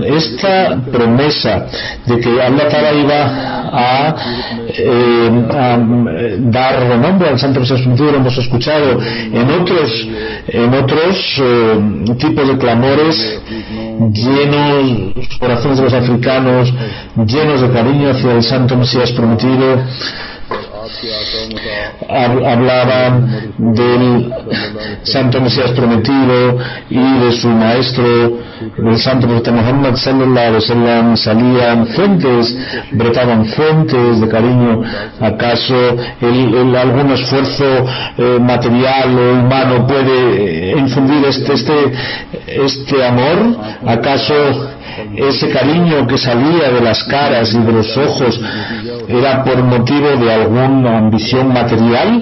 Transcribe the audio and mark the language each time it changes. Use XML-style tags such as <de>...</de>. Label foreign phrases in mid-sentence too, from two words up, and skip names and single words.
<es>Esta promesa de que</es> <ar>الله تعالى</ar> <es>iba a dar renombre al Santo Mesías prometido, lo hemos escuchado en otros tipos de clamores, llenos los corazones de los africanos, llenos de cariño hacia el Santo Mesías prometido. Hablaban del Santo Mesías prometido y de su maestro, del Santo Profeta Muhammad</es> <ar>صلى الله عليه وسلم.</ar> <es>Salían fuentes, brotaban fuentes de cariño. ¿Acaso algún esfuerzo material o humano puede infundir este amor? ¿Acaso ese cariño que salía de las caras y de los ojos era por motivo de alguna ambición material?</es>